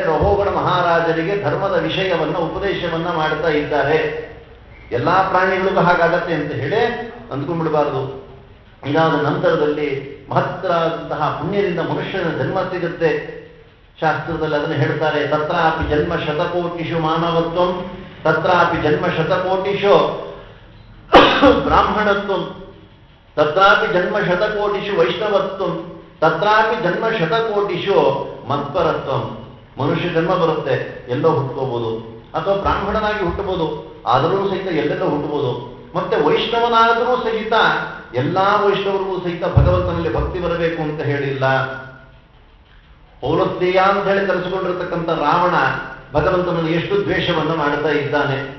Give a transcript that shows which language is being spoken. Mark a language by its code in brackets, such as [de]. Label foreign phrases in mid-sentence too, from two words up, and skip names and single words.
[kn] ರಹೋಗಣ ಮಹಾರಾಜರಿಗೆ ಧರ್ಮದ ವಿಷಯವನ್ನ ಉಪದೇಶವನ್ನ ಮಾಡ್ತಾ ಇದ್ದಾರೆ. ಎಲ್ಲಾ ಪ್ರಾಣಿಗಳಿಗೂ ಹಾಗಾಗತ್ತೆ ಅಂತ ಹೇಳಿ ಅಂದ್ಕೊಂಡ್ಬಿಡಬಾರದು. ಇದಾದ ನಂತರದಲ್ಲಿ ಮಹತ್ತರಾದಂತಹ ಪುಣ್ಯದಿಂದ ಮನುಷ್ಯನ ಜನ್ಮ ಸಿಗುತ್ತೆ. ಶಾಸ್ತ್ರದಲ್ಲಿ ಅದನ್ನು ಹೇಳ್ತಾರೆ, [sa] ತತ್ರಾಪಿ ಜನ್ಮ ಶತಕೋಟಿಷು ಮಾನವತ್ವಂ, ತತ್ರಾಪಿ ಜನ್ಮ ಶತಕೋಟಿಷು ಬ್ರಾಹ್ಮಣತ್ವಂ, ತತ್ರಾಪಿ ಜನ್ಮ ಶತಕೋಟಿಷು ವೈಷ್ಣವತ್ವಂ, ತತ್ರಾಪಿ ಜನ್ಮ ಶತಕೋಟಿಷು ಮತ್ಪರತ್ವಂ. [kn] ಮನುಷ್ಯ ಜನ್ಮ ಬರುತ್ತೆ, ಎಲ್ಲೋ ಹುಟ್ಟುಕೋಬಹುದು, ಅಥವಾ ಬ್ರಾಹ್ಮಣನಾಗಿ ಹುಟ್ಟಬಹುದು, ಆದರೂ ಸಹಿತ ಎಲ್ಲೆಲ್ಲೋ ಹುಟ್ಟಬಹುದು. ಮತ್ತೆ ವೈಷ್ಣವನಾದರೂ ಸಹಿತ ಎಲ್ಲಾ ವೈಷ್ಣವರಿಗೂ ಸಹಿತ ಭಗವಂತನಲ್ಲಿ ಭಕ್ತಿ ಬರಬೇಕು ಅಂತ ಹೇಳಿಲ್ಲ. ಪೌಲಸ್ತ್ರೀಯ ಅಂತ ಹೇಳಿ ಕರೆಸಿಕೊಂಡಿರ್ತಕ್ಕಂಥ ರಾವಣ ಭಗವಂತನಲ್ಲಿ ಎಷ್ಟು ದ್ವೇಷವನ್ನು ಮಾಡ್ತಾ ಇದ್ದಾನೆ.